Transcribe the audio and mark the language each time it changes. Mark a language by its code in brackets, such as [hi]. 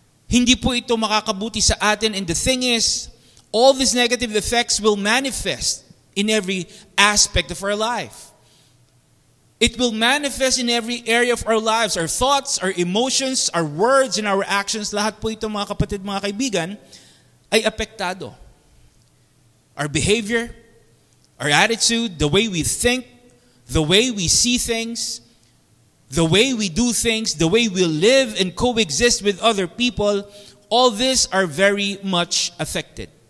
[tl] Hindi po ito makakabuti sa atin, [en] and the thing is, all these negative effects will manifest in every aspect of our life. It will manifest in every area of our lives, our thoughts, our emotions, our words, and our actions. [tl] Lahat po ito, mga kapatid, mga kaibigan, ay apektado. [en] Our behavior, our attitude, the way we think, the way we see things, the way we do things, the way we live and coexist with other people, all this are very much affected.